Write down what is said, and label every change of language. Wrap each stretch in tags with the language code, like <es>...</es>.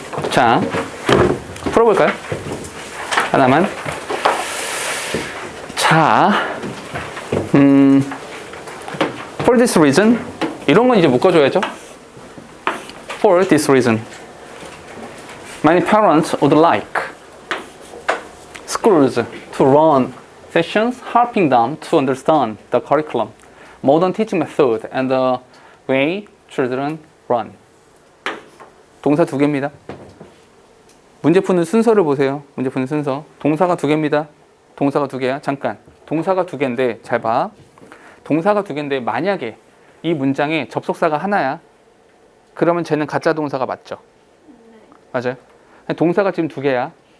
<ko>자, 풀어볼까요? 하나만. 자,</ko> <en>for this reason.</en> <ko>이런 건 이제 묶어줘야죠.</ko> <en>For this reason. Many parents would like schools to run sessions helping them to understand the curriculum, modern teaching method, and the way children run.</en> <ko>동사 두 개입니다. 문제 푸는 순서를 보세요. 문제 푸는 순서. 동사가 두 개입니다. 동사가 두 개야. 잠깐. 동사가 두 개인데 잘 봐. 동사가 두 개인데 만약에 이 문장에 접속사가 하나야. 그러면 쟤는 가짜 동사가 맞죠? 맞아요? 동사가 지금 두 개야.</ko>